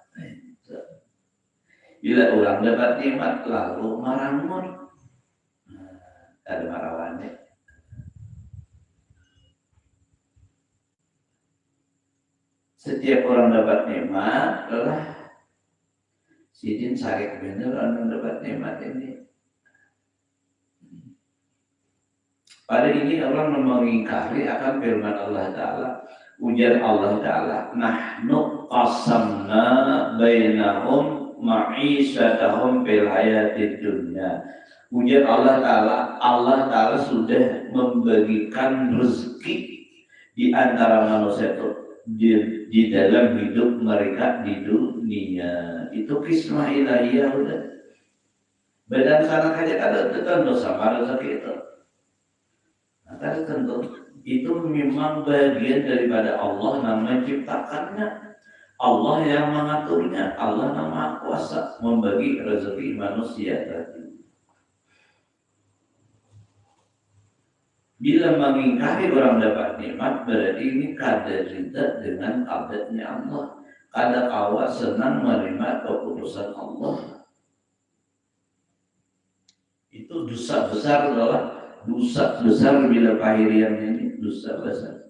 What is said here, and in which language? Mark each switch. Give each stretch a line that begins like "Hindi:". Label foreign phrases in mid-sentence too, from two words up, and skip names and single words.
Indonesian: Bila orang dapat nikmat lalu marah-marah.
Banjar: Ada marawannya. Setiap orang dapat nikmat lah sidin sarik bener orang dapat nikmat ini.
Indonesian: Pada ini orang mengingkari akan firman Allah Ta'ala.
Banjar: Ujar Allah Ta'ala,
Arabic: nahnu qasamna bainahum ma'isyatahum fil hayatid dunya.
Indonesian: Ujar Allah Ta'ala sudah membagikan rezeki di antara manusia itu di dalam hidup mereka di dunia.
Banjar: Itu kismah ilahiyah udah. Badan sana aja ada tentu sama rezeki itu.
Indonesian: Nah, tentu itu memang bagian daripada Allah yang menciptakannya. Allah yang mengaturnya. Allah yang Maha Kuasa membagi rezeki manusia tadi. Bila mengingkari orang dapat nikmat, berarti ini kada rida dengan kadarnya Allah.
Banjar: Kada kawa senang menerima keputusan Allah.
Indonesian: Itu dosa besar adalah dosa besar bila pahirian ini dosa besar.